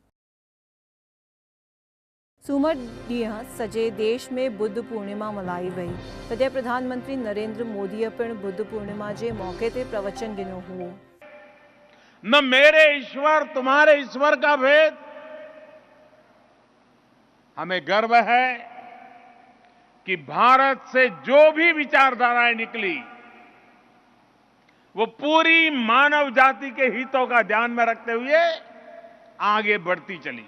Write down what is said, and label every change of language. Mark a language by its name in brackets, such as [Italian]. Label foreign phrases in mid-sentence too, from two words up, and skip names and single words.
[Sindhi] सूमर ॾींहुं सॼे देश में बुद्ध पूर्णिमा मल्हाई वई, तॾहिं प्रधानमंत्री नरेंद्र मोदीअ पिणु बुद्ध पूर्णिमा जे मौके ते प्रवचन ॾिनो हुओ। [Hindi] न मेरे ईश्वर तुम्हारे ईश्वर का भेद। हमें गर्व है कि भारत से जो भी विचारधाराएं निकली वो पूरी मानव जाति के हितों का ध्यान में रखते हुए आगे बढ़ती चली।